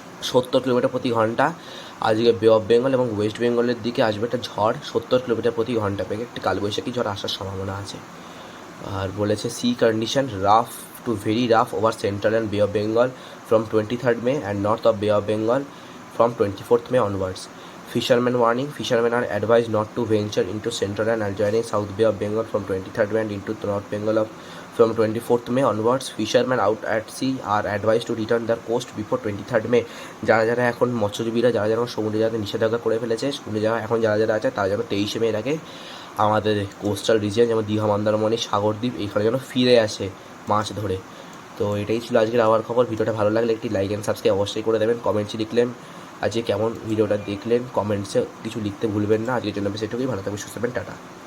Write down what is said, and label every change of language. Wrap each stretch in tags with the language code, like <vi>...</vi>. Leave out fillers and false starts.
<bn>70 kilometre প্রতি ঘন্টা আজকে বে অফ বেঙ্গল এবং ওয়েস্ট বেঙ্গলের দিকে আসবে একটা ঝড়, 70 কিলোমিটার প্রতি ঘন্টা বেগে একটি কালবৈশাখী ঝড় আসার সম্ভাবনা আছে। আর বলেছে</bn> <en>Sea condition rough to very rough over central and Bay of Bengal from 23 May and north of Bay of Bengal from 24 May onwards. Fishermen warning, fishermen are advised not to venture into central and adjoining South Bay of Bengal from 23 May and into North Bengal from 24 May onwards. Fishermen out at sea are advised to return their coast before 23 May।</en> <bn>যারা এখন মৎস্যজীবীরা যারা সমুদ্রে যাতে নিষেধাজ্ঞা করে ফেলেছে, সমুদ্রে এখন যারা আছে তারা যেন 23 মে এর আগে আমাদের কোস্টাল রিজিয়ন যেমন দীঘা, মন্দারমণি, সাগরদ্বীপ এইখানে যেন ফিরে আসে মাছ ধরে। তো এটাই ছিল আজকের আবার খবর। ভিডিওটা ভালো লাগলে একটি লাইক অ্যান্ড সাবস্ক্রাইব অবশ্যই করে দেবেন। কমেন্টসে লিখলেন আজকে কেমন ভিডিওটা দেখলেন, কমেন্টসে কিছু লিখতে ভুলবেন না। আজকের জন্য বেশ এটুকুই। ভালো থাকবেন, সুস্থ থাকবেন, টাটা।</bn>